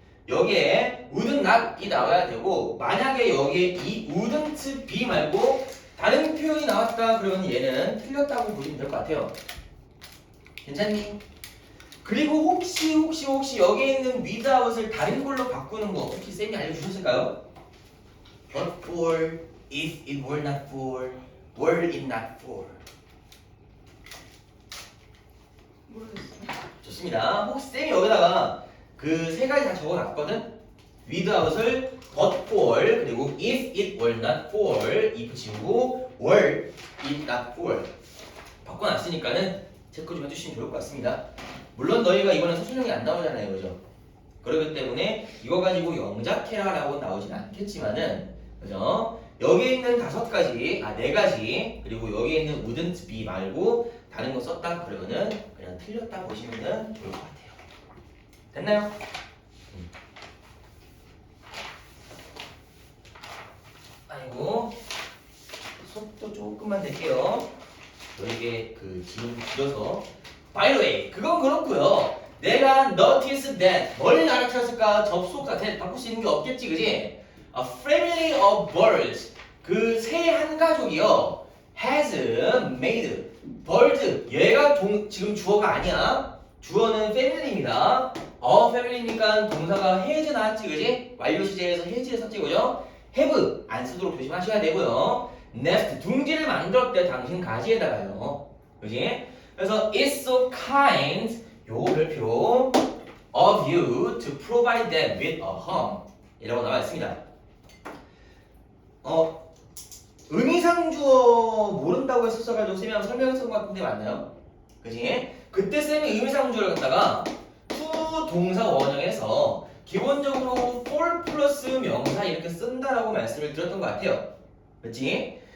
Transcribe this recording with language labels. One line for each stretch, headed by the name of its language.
Korean: 여기에
English: would not
Korean: 이 나와야 되고 만약에 여기에 이
English: wouldn't be
Korean: 말고 다른 표현이 나왔다 그러면 얘는 틀렸다고 보시면 될 것 같아요. 괜찮니? 그리고 혹시 여기에 있는 without을 다른 걸로 바꾸는 거 혹시 쌤이 알려주셨을까요?
English: But for, if it were not for, were it not for.
Korean: 모르겠어요. 좋습니다. 혹시 쌤이 여기다가 그 세 가지 다 적어놨거든. without을
English: but for,
Korean: 그리고
English: if it were not for,
Korean: if 지우고
English: were it not for
Korean: 바꿔놨으니까는 체크 좀 해주시면 좋을 것 같습니다. 물론 너희가 이거는 서술형이 안 나오잖아요, 그죠? 그렇기 때문에 이거 가지고 영작해라라고 나오진 않겠지만은, 그죠? 여기에 있는 네 가지, 그리고 여기에 있는
English: wouldn't be
Korean: 말고 다른 거 썼다 그러면은 그냥 틀렸다 보시면은 좋을 것 같아요. 됐나요? 아이고, 속도 조금만 낼게요. 너에게 그 지금 길어서.
English: By the way,
Korean: 그건 그렇고요. 내가
English: notice that
Korean: 뭘 알아차렸을까? 접속사 that 바꿀 수 있는 게 없겠지, 그지?
English: A family of birds,
Korean: 그 새 한 가족이요.
English: has made bird,
Korean: 얘가 지금 주어가 아니야. 주어는 family입니다. family니까 동사가 has 나왔지, 그지? 완료 시제에서 has를 썼지, 그죠? have 안 쓰도록 조심하셔야 되고요. nest 둥지를 만들었대, 당신 가지에다가요, 그지?
English: 그래서 it's so kind,
Korean: 요 별표
English: of you to provide them with a home
Korean: 이라고 나와 있습니다. 의미상 주어 모른다고 했었어가지고 쌤이 설명했던 것 같은데 맞나요? 그지? 그때 쌤이 의미상 주어를 갖다가 to 동사 원형에서 기본적으로 for 플러스 명사 이렇게 쓴다라고 말씀을 드렸던 것 같아요. 그렇지?